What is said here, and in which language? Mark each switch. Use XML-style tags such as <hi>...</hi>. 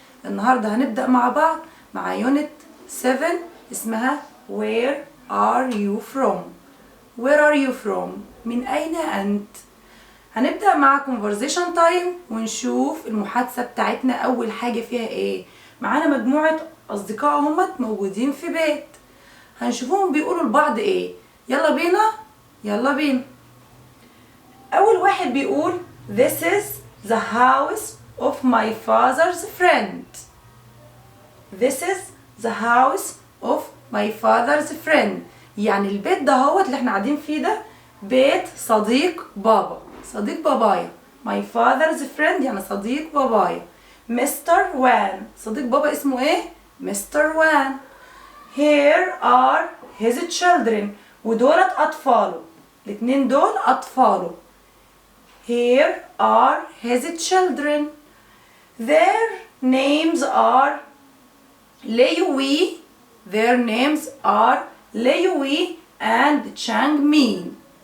<ar>النهاردة هنبدأ مع بعض مع يونت 7 اسمها</ar> <en>Where are you from؟ Where are you from؟</en> <ar>من أين أنت؟ هنبدأ مع</ar> <en>conversation time</en> <ar>ونشوف المحادثة بتاعتنا. أول حاجة فيها ايه؟ معانا مجموعة أصدقاء هم موجودين في بيت، هنشوفهم بيقولوا لبعض ايه. يلا بينا يلا بينا. أول واحد بيقول</ar> <en>This is the house of my father's friend. This is the house of my father's friend.</en> <ar>يعني البيت ده هوت اللي احنا قاعدين فيه ده بيت صديق بابا، صديق بابايا.</ar> <en>My father's friend</en> <ar>يعني صديق بابايا. مستر وان، صديق بابا اسمه ايه؟ مستر وان.</ar> <en>Here are his children،</en> <ar>ودولت أطفاله، الاتنين دول أطفاله.</ar> <en>Here are his children. Their names are ليوي. Their names are ليوي and Changmin.</en>